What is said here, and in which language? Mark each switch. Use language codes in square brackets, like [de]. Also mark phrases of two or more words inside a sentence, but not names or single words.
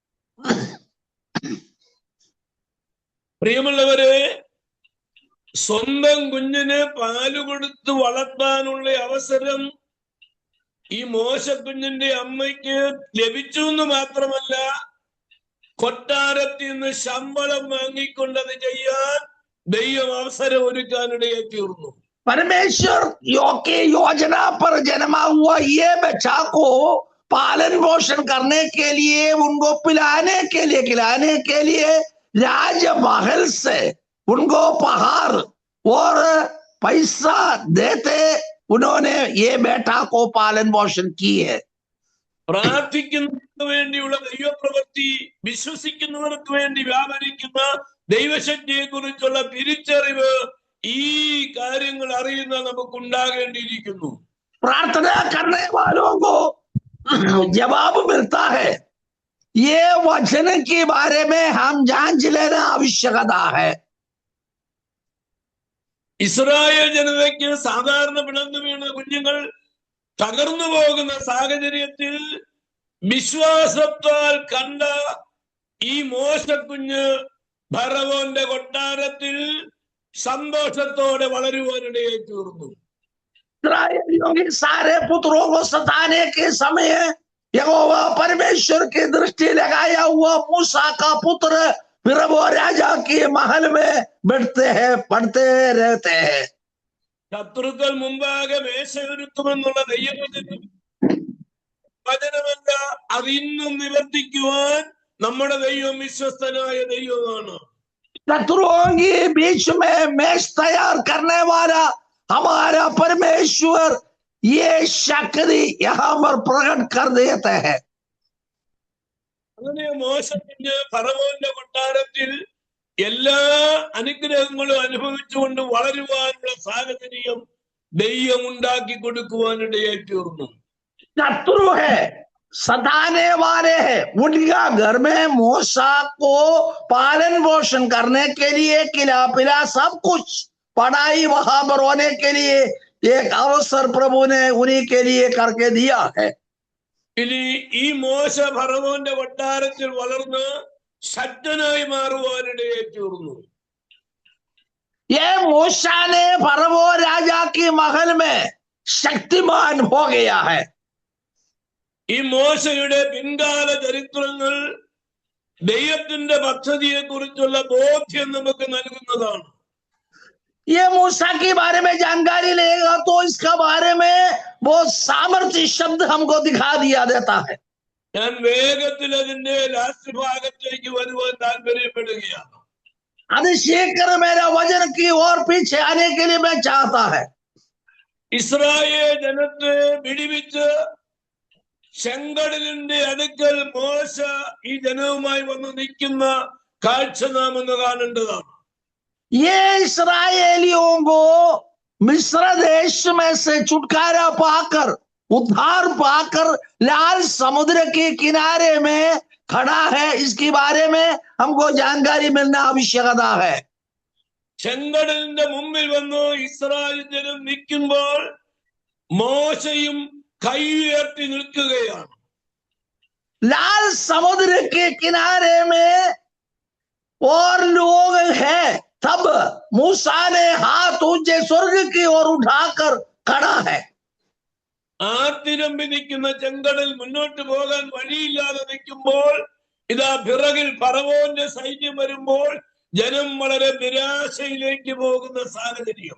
[ml] പ്രിയമുള്ളവരെ, സ്വന്തം കുഞ്ഞിന് പാല് കൊടുത്ത് വളർത്താനുള്ള അവസരം ഈ മോശക്കുഞ്ഞിന്റെ അമ്മയ്ക്ക് ലഭിച്ചു എന്ന് മാത്രമല്ല, കൊട്ടാരത്തിൽ നിന്ന് ശമ്പളം വാങ്ങിക്കൊണ്ടത് ചെയ്യാൻ ദൈവം അവസരം ഒരുക്കാനിടയായി തീർന്നു. [hi] परमेश्वर की योजना पर जन्मा हुआ ये बच्चा को पालन पोषण करने के लिए, उनको पिलाने के लिए, खिलाने के लिए राजमहल से उनको उपहार और पैसा देते उन्होंने ये बेटा को पालन पोषण की है. [ml] പ്രാർത്ഥിക്കുന്നവർക്ക് വേണ്ടിയുള്ള ദൈവപ്രവൃത്തി, വിശ്വസിക്കുന്നവർക്ക് വേണ്ടി വ്യാപരിക്കുന്ന ദൈവശക്തിയെ കുറിച്ചുള്ള തിരിച്ചറിവ്, ഈ കാര്യങ്ങൾ അറിയുന്ന നമുക്കുണ്ടാകേണ്ടിയിരിക്കുന്നു. [hi] प्रार्थना करने वालों को जवाब मिलता है. ये वचन के बारे में हम जांच लेना आवश्यकता है. [ml] ഇസ്രായേൽ ജനതയ്ക്ക് സാധാരണ പിളർന്നു വീണ കുഞ്ഞുങ്ങൾ തകർന്നു പോകുന്ന സാഹചര്യത്തിൽ വിശ്വാസത്താൽ കണ്ട ഈ മോശക്കുഞ്ഞ് ഫറവോന്റെ കൊട്ടാരത്തിൽ സന്തോഷത്തോടെ വളരുവാനിടയായി തീർന്നു. [hi] इस्राएलियों के सारे पुत्रों को सताने के समय यहोवा परमेश्वर की दृष्टि लगाया हुआ मूसा का पुत्र फिर वो राजा के महल में बैठते हैं, पढ़ते रहते हैं. [ml] ശത്രുക്കൾ മുമ്പാകെ മേശയൊരുക്കുമെന്നുള്ള വചനമല്ല, അതിന്നും നിവർത്തിക്കുവാൻ നമ്മുടെ ദൈവം വിശ്വസ്തനായ ദൈവമാണ്. [hi] शत्रुओं के बीच में मेष तैयार करने वाला हमारा परमेश्वर ये शक्ति यहाँ पर प्रकट कर देते हैं. [ml] അങ്ങനെ മോശക്കുഞ്ഞ് ഫറവോന്റെ കൊട്ടാരത്തിൽ എല്ലാ അനുഗ്രഹങ്ങളും അനുഭവിച്ചുകൊണ്ട് വളരുവാനുള്ള സാഹചര്യം ദൈവം ഉണ്ടാക്കി കൊടുക്കുവാനിടയായി തീർന്നു. [hi] शत्रु है, सताने वाले हैं, उनका घर में मूसा को पालन पोषण करने के लिए, खिला पिला सब कुछ, पढ़ाई वहां पर होने के लिए एक अवसर प्रभु ने उन्हीं के लिए करके दिया है. [ml] ഇനി ഈ മോശ ഫറവോന്റെ കൊട്ടാരത്തിൽ വളർന്ന് ശക്തനായി മാറുവാനിടയായി തീർന്നു. [hi] ये मूसा ने फरवो राजा की महल में शक्तिमान हो गया है. [ml] ഈ മോശയുടെ പിൻകാല ചരിത്രങ്ങൾ ദൈവത്തിന്റെ പദ്ധതിയെ കുറിച്ചുള്ള ബോധ്യം നമുക്ക് നൽകുന്നതാണ്. [hi] ये मूसा के बारे में जानकारी लेगा तो इसका बारे में बहुत सामर्थ्य शब्द हमको दिखा दिया देता है. [ml] ഞാൻ വേഗത്തിൽ അതിന്റെ ലാസ്റ്റ് ഭാഗത്തേക്ക് വരുവാൻ താല്പര്യപ്പെടുകയാണ്. [hi] अधिशीघ्र मेरा वचन की ओर पीछे आने के लिए मैं चाहता है. [ml] ഇസ്രായേൽ ജനത്തെ വിടിവിച്ച് ചെങ്കടലിന്റെ അടുക്കൽ മോശ ഈ ജനവുമായി വന്ന് നിൽക്കുന്ന കാഴ്ച നാം ഒന്ന് കാണേണ്ടതാണ്. [hi] ये इस्राएलियों को मिस्र देश में से छुटकारा पाकर, उद्धार पाकर लाल समुद्र के किनारे में खड़ा है. इसके बारे में हमको जानकारी मिलना आवश्यकता है. [ml] ചെങ്കടലിന്റെ മുമ്പിൽ വന്ന് ഇസ്രായേൽ ജനം നിൽക്കുമ്പോൾ മോശയും കൈ ഉയർത്തി നിൽക്കുകയാണ്. [hi] लाल समुद्र के किनारे में और लोग हैं, तब मूसा ने हाथ ऊंचे स्वर्ग की ओर उठाकर खड़ा है. [ml] ആർത്തിരമ്പി നിൽക്കുന്ന ചെങ്കടൽ മുന്നോട്ട് പോകാൻ വഴിയില്ലാതെ നിൽക്കുമ്പോൾ ഇതാ പിറകിൽ ഫറവോന്റെ സൈന്യം വരുമ്പോൾ ജനം വളരെ നിരാശയിലേക്ക് പോകുന്ന സാഹചര്യം.